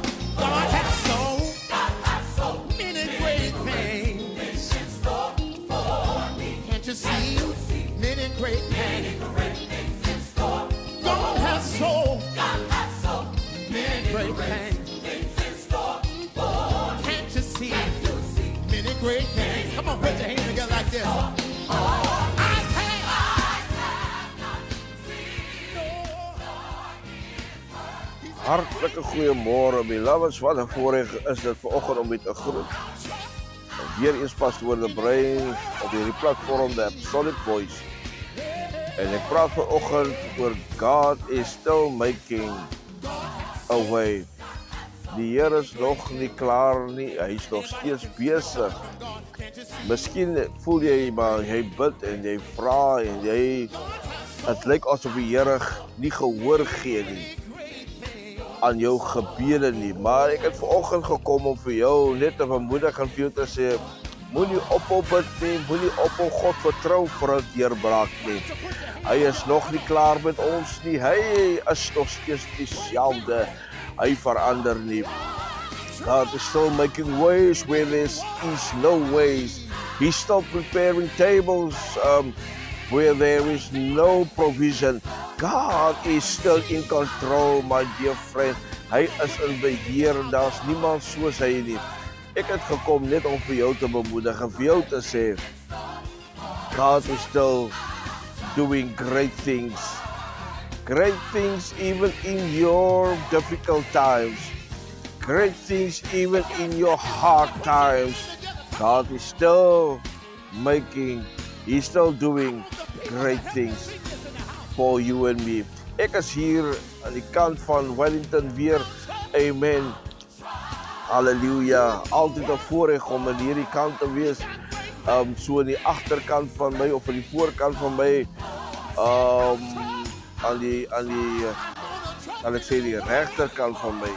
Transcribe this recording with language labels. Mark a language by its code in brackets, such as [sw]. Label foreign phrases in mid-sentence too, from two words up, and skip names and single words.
[en] God has so many great things in store for me. Can't you see many great things in store? God has so many great things in store for me. Can't you see many great things? Come on, put your hands together like this. [af] Hartelijke goeiemorgen, beloveds. Wat een voorrecht is dit vanoggend om u te groeten. Weer eens pastoor De Bruin op hierdie platform, de Apostolic Voice. En ik praat vanoggend oor [en] God is still making a way. [af] Die Heer is nog niet klaar nie, hy is nog steeds bezig. Miskien voel jy maar, jy bid en jy vra en jy, het lyk asof die Heer nie gehoor gee nie aan jou gebede nie, maar ek het vanoggend gekom om vir jou net te bemoedig en vir jou te sê, moenie ophou bid nie, moenie ophou God vertrou vir 'n deurbraak nie. Hy is nog nie klaar met ons nie, hy is nog steeds dieselfde, hy verander nie. [en] God is still making ways where there is no ways. He's still preparing tables where there is no provision. God is still in control, my dear friend. [af] Hy is in beheer en daar is niemand soos hy nie. Ek het gekom net om vir jou te bemoedig en vir jou te sê, [en] God is still doing great things. Great things even in your difficult times. Great things even in your hard times. God is still He's still doing great things for you and me. [af] Ek is hier aan die kant van Wellington weer. Amen. Halleluja. Altyd 'n voorreg om aan hierdie kant te wees. So aan die agterkant van my of aan die voorkant van my. Aan die sal ek sê die regterkant van my.